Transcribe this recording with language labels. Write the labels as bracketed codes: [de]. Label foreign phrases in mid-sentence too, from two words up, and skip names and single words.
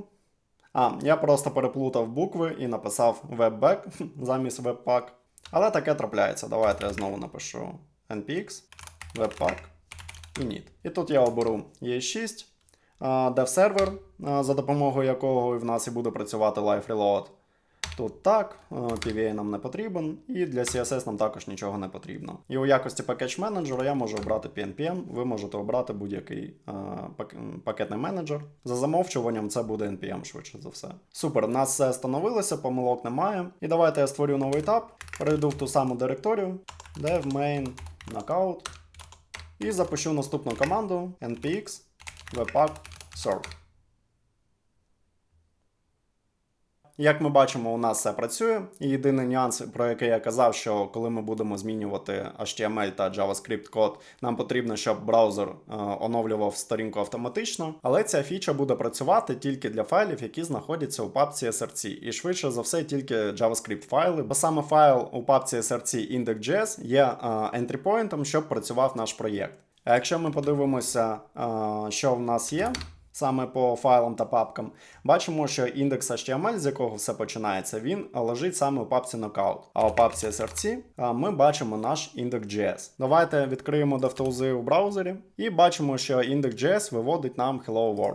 [uk] Я просто переплутав букви і написав webback замість webpack. Але таке трапляється. Давайте я знову напишу [en] npx, webpack, init. [uk] І тут я оберу ES6, dev-сервер, за допомогою якого в нас і буде працювати [en] live reload. [uk] Тут так, PVA нам не потрібен, і для CSS нам також нічого не потрібно. І у якості пакет менеджера я можу обрати PNPM, ви можете обрати будь-який пакетний менеджер. За замовчуванням це буде NPM швидше за все. Супер, у нас все встановилося, помилок немає. І давайте я створю новий таб, перейду в ту саму директорію, [en] dev main knockout, [uk] і запущу наступну команду [en] npx webpack serve. [uk] Як ми бачимо, у нас все працює. І єдиний нюанс, про який я казав, що коли ми будемо змінювати HTML та JavaScript код, нам потрібно, щоб браузер оновлював сторінку автоматично. Але ця фіча буде працювати тільки для файлів, які знаходяться у папці src. І швидше за все тільки JavaScript файли, бо саме файл у папці src index.js є [en] entry point, [uk] щоб працював наш проєкт. А якщо ми подивимося, що в нас є, саме по файлам та папкам, бачимо, що індекс HTML, з якого все починається, він лежить саме у папці Knockout. А у папці src ми бачимо наш index.js. Давайте відкриємо DevTools у браузері і бачимо, що index.js виводить нам [en] Hello World.